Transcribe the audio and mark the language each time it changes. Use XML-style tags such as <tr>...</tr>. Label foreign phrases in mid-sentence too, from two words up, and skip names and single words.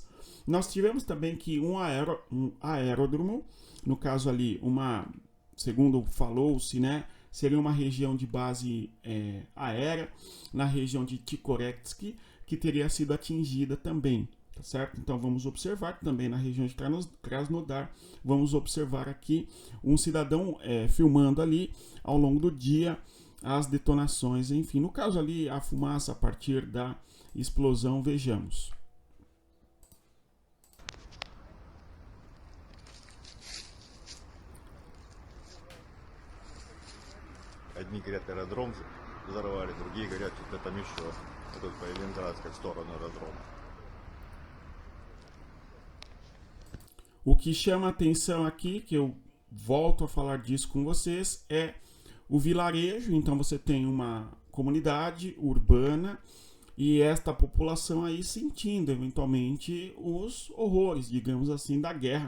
<pt>Nós tivemos também que um aeródromo, no caso ali, segundo falou-se, né, seria uma região de base aérea na região de Tikhorets, que teria sido atingida também, tá certo? Então vamos observar também na região de Krasnodar, vamos observar aqui um cidadão filmando ali ao longo do dia as detonações, enfim, no caso ali a fumaça a partir da explosão, vejamos.</pt> <ru>Одни говорят, аэродром взорвали, другие говорят, что-то там еще. Вот по Ленинградской сторону аэродрома.</ru> <pt>O que chama a atenção aqui, que eu volto a falar disso com vocês, é o vilarejo. Então você tem uma comunidade urbana e esta população aí sentindo eventualmente os horrores, digamos assim, da guerra.</pt>